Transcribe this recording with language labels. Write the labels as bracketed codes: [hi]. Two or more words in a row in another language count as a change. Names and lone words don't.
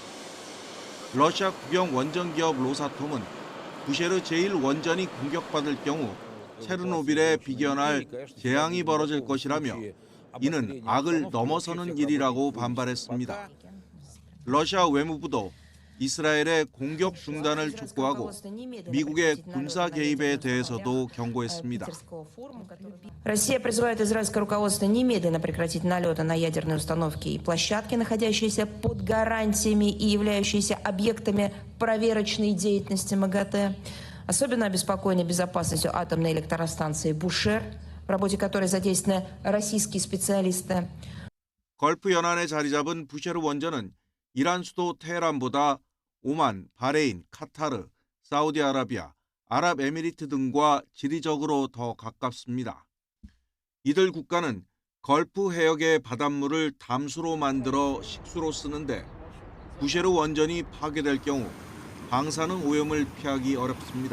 [ko] 러시아 국영 원전기업 로사톰은 부셰르 제1원전이 공격받을 경우 체르노빌에 비견할 재앙이 벌어질 것이라며 이는 악을 넘어서는 일이라고 반발했습니다. 러시아 외무부도 이스라엘의 공격 중단을 촉구하고 미국의 군사 개입에 대해서도 경고했습니다. [ru] Россия призывает израильское руководство немедленно прекратить налеты на ядерные установки и площадки, находящиеся под гарантиями и являющиеся объектами проверочной деятельности МАГАТЭ. Особенно обеспокоены безопасностью атомной электростанции Бушер, в работе которой задействованы российские специалисты. [ko] 걸프 연안에 자리 잡은 부셰르 원전은 이란 수도 테헤란보다 오만, 바레인, 카타르, 사우디아라비아, 아랍에미리트 등과 지리적으로 더 가깝습니다. 이들 국가는 걸프 해역의 바닷물을 담수로 만들어 식수로 쓰는데 부셰르 원전이 파괴될 경우 방사능 오염을 피하기 어렵습니다.